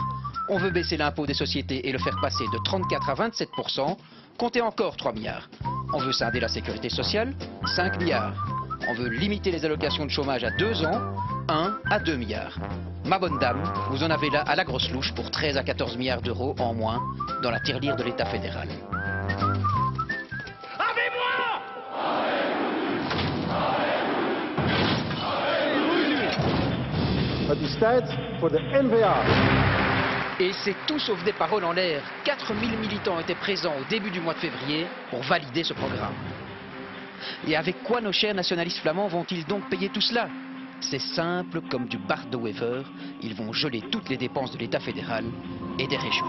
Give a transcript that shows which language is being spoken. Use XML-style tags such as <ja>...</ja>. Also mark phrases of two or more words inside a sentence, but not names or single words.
<fr>On veut baisser l'impôt des sociétés et le faire passer de 34 à 27%, comptez encore 3 milliards. On veut scinder la sécurité sociale, 5 milliards. On veut limiter les allocations de chômage à 2 ans, 1 à 2 milliards. Ma bonne dame, vous en avez là à la grosse louche pour 13 à 14 milliards d'euros en moins dans la tirelire de l'État fédéral.</fr> <nl>Het is tijd voor de NVA.</nl> <fr>Et c'est tout sauf des paroles en l'air. 4000 militants étaient présents au début du mois de février pour valider ce programme. Et avec quoi nos chers nationalistes flamands vont-ils donc payer tout cela? C'est simple comme du Bart de Wever, ils vont geler toutes les dépenses de l'État fédéral et des régions.</fr>